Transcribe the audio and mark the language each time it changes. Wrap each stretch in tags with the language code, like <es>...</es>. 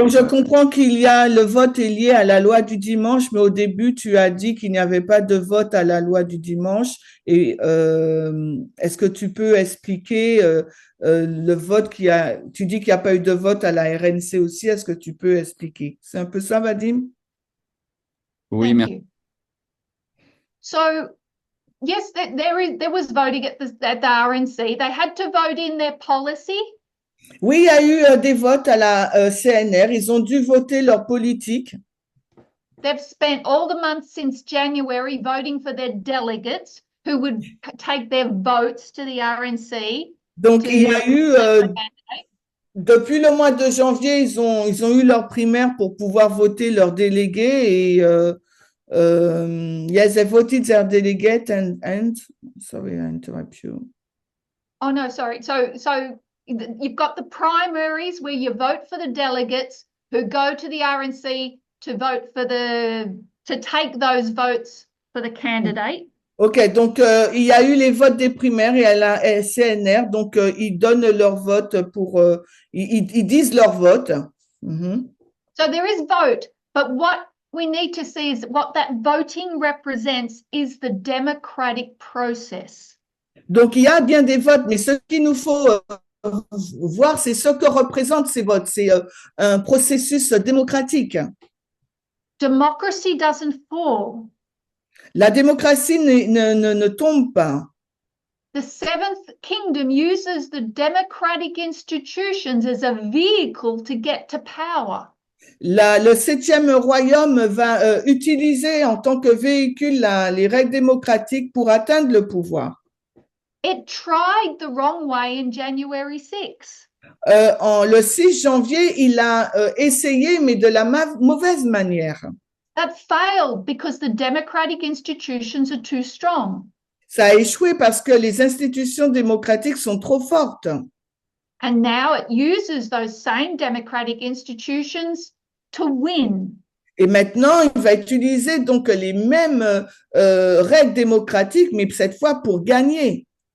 <fr>Donc, je comprends qu'il y a le vote est lié à la loi du dimanche, mais au début, tu as dit qu'il n'y avait pas de vote à la loi du dimanche. Et est-ce que tu peux expliquer le vote tu dis qu'il n'y a pas eu de vote à la RNC aussi. Est-ce que tu peux expliquer? C'est un peu ça, Vadim? Oui,</fr> <en>Thank</en> <fr>merci.</fr> <en>you. So, yes, there was voting at the RNC. They had to vote in their policy.</en> <fr>Oui, il y a eu des votes à la CNR. Ils ont dû voter leur politique.</fr> <en>They've spent all the months since January voting for their delegates who would take their votes to the RNC.</en> <fr>Donc, il y a eu, depuis le mois de janvier, ils ont eu leur primaire pour pouvoir voter leurs délégués.</fr> <en>Et yes, they voted their delegate and sorry, I interrupt you. Oh, no, sorry. So you've got the primaries where you vote for the delegates who go to the RNC to vote to take those votes for the candidate.</en> <fr>OK, donc il y a eu les votes des primaires et à la CNR, donc ils donnent leur vote pour, ils disent leur vote.</fr> <en>So there is vote, but what we need to see is what that voting represents is the democratic process.</en> <fr>Donc il y a bien des votes, mais ce qu'il nous faut voir, c'est ce que représentent ces votes. C'est un processus démocratique.</fr> <en>Democracy doesn't fall.</en> <fr>La démocratie ne tombe pas.</fr> <en>The Seventh Kingdom uses the democratic institutions as a vehicle to get to power.</en> <fr>Le septième royaume va utiliser en tant que véhicule les règles démocratiques pour atteindre le pouvoir.</fr> <en>It tried the wrong way in January 6.</en> <fr>Le 6 janvier, il a essayé, mais de la mauvaise manière.</fr> <en>That failed because the democratic institutions are too strong.</en> <fr>Ça a échoué parce que les institutions démocratiques sont trop fortes.</fr> <en>And now it uses those same democratic institutions to win.</en> <fr>Et maintenant, il va utiliser donc les mêmes règles démocratiques, mais cette fois pour gagner.</fr>